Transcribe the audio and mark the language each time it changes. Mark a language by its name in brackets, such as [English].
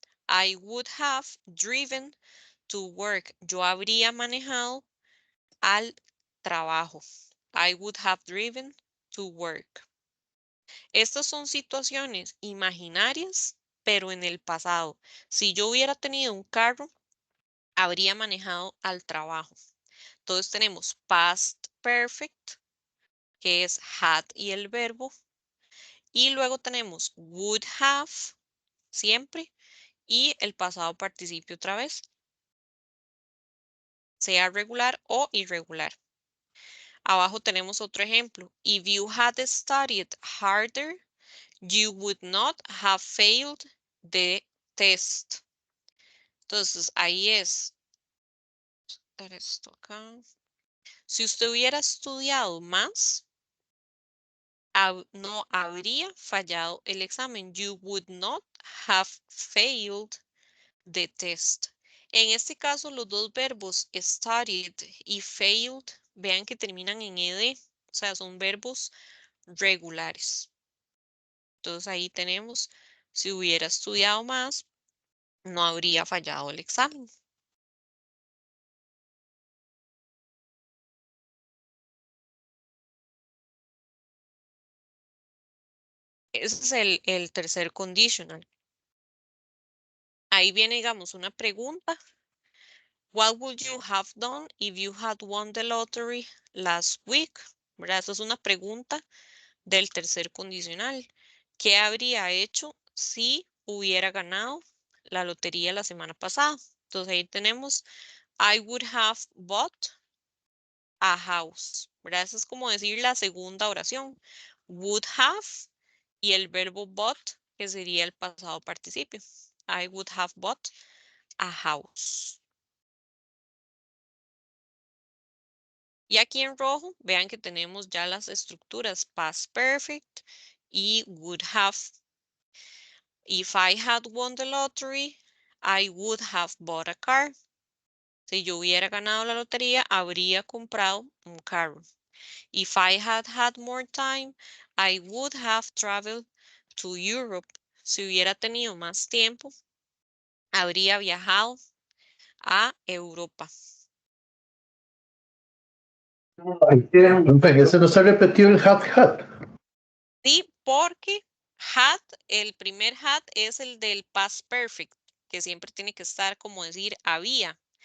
[English] I would have driven to work. [Spanish] Yo habría manejado al trabajo. [English] I would have driven to work. [Spanish] Estas son situaciones imaginarias, pero en el pasado. Si yo hubiera tenido un carro, habría manejado al trabajo. Entonces tenemos past perfect, que es had y el verbo. Y luego tenemos would have, siempre, y el pasado participio otra vez, sea regular o irregular. Abajo tenemos otro ejemplo. [English] If you had studied harder, you would not have failed the test. [Spanish] Entonces, ahí es. Esto acá. Si usted hubiera estudiado más, no habría fallado el examen. [English] You would not have failed the test. [Spanish] En este caso, los dos verbos studied y failed, vean que terminan en ed, o sea, son verbos regulares. Entonces ahí tenemos, si hubiera estudiado más, no habría fallado el examen. Ese es el tercer conditional. Ahí viene, digamos, una pregunta. [English] What would you have done if you had won the lottery last week? [Spanish] ¿Verdad? Esa es una pregunta del tercer condicional. ¿Qué habría hecho si hubiera ganado la lotería la semana pasada? Entonces ahí tenemos, [English] I would have bought a house. [Spanish] ¿Verdad? Eso es como decir la segunda oración. Would have y el verbo bought, que sería el pasado participio. [English] I would have bought a house. [Spanish] Y aquí en rojo, vean que tenemos ya las estructuras past perfect y would have. [English] If I had won the lottery, I would have bought a car. [Spanish] Si yo hubiera ganado la lotería, habría comprado un carro. [English] If I had had more time, I would have traveled to Europe. [Spanish] Si hubiera tenido más tiempo, habría viajado a Europa. En ese no se repetió el had. Sí, porque had, el primer had es el del past perfect, que siempre tiene que estar como decir había.